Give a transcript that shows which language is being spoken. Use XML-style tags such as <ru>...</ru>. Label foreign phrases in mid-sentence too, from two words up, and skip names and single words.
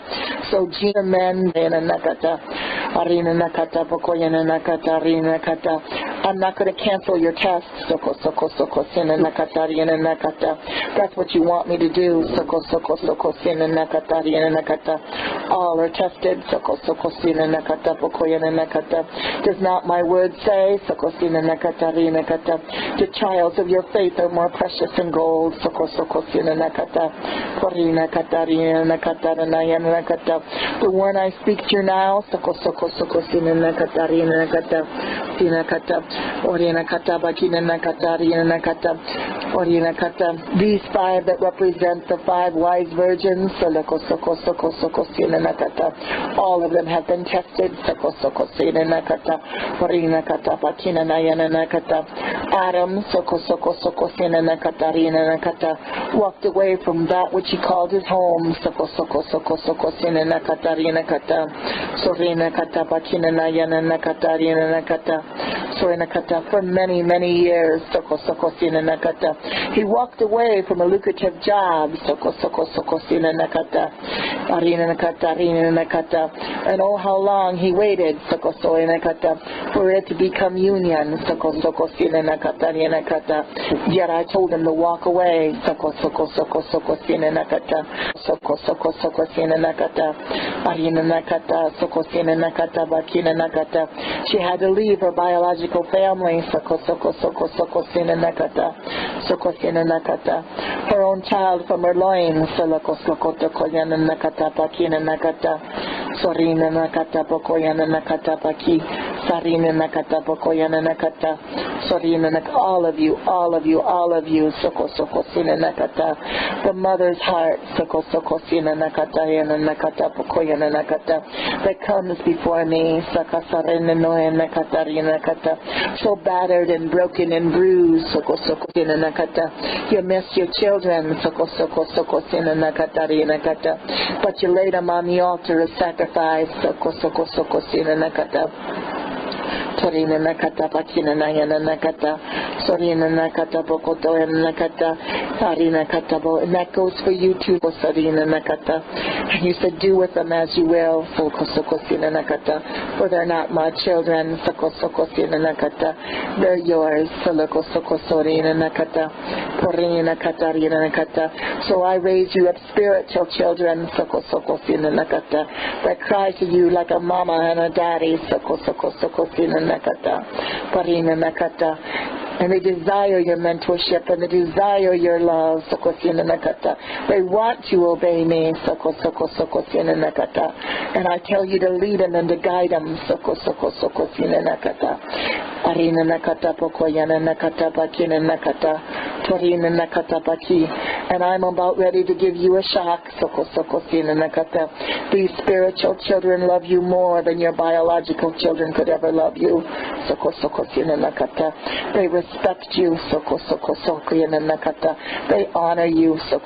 <en>So Gina men yana nakata, arina nakata bokoyana nakata, arina nakata. I'm not going to cancel your test, soko soko soko sina nakata rina nakata. That's what you want me to do, soko soko soko sina nakata rina nakata. All are tested, soko soko sina nakata bokoyana nakata. Does not my word say, soko sina nakata rina nakata, the trials of your faith are more precious than gold, soko soko sina nakata korina kata rina nakata ranayana nakata. The one I speak to now, soko soko soko sina nakata rina nakata sina kata orina kata bakina nakata rina nakata orina kata. These five that represent the five wise virgins, soko soko soko soko sina nakata, all of them have been tested, soko soko sina nakata orina kata bakina nayana nakata. Adam, soko soko soko sina nakata rina nakata, walked away from that which he called his home, soko soko soko soko sina nakata rina kata sorina kata bakina nayana nakata rina nakata sorina kata. For many, many years, soko soko sina nakata, he walked away from a lucrative job, soko soko soko sina nakata arina nakata rina nakata. And oh, how long he waited, soko sina nakata, for it to become union, soko soko sina nakata rina nakata. Yet I told him to walk away, soko soko soko soko sina nakata soko soko soko sina nakata arina nakata soko sina nakata bakina nakata. She had to leave her biological family, soko soko soko soko sina nakata soko sina nakata, her own child from her loins, soko soko tokoyana nakata bakina nakata sorina nakata bokoyana nakata baki sarina nakata bokoyana nakata sorina nakata. All of you, soko soko sina nakata. The mother's heart, soko soko sina nakata yana nakata bokoyana nakata, that comes before me, saka sarina noya nakata rina nakata, so battered and broken and bruised, soko soko sina nakata. You miss your children, soko soko soko sina nakata rina nakata, but you laid them on the altar of sacrifice, soko soko soko sina nakata. Sorina nakata pakina nayana nakata sorina nakata bokoto nakata sarina katabo. And that goes for you too, sorina nakata. And you said, do with them as you will, soko soko sina nakata, for they're not my children, soko soko sina nakata, they're yours, soko soko sorina nakata porina nakata rina nakata. So I raise you up spiritual children, soko soko sina nakata, that cry to you like a mama and a daddy, soko soko soko sina nakata parina nakata. And they desire your mentorship, and they desire your love, soko sina nakata. They want to obey me, soko soko soko sina nakata. And I tell you to lead them and to guide them, soko soko soko sina nakata. Arina nakata pokoyana nakata bakina nakata torina nakata baki And I'm about ready to give you a shock. These spiritual children love you more than your biological children could ever love you. They respect you. They honor you.</en>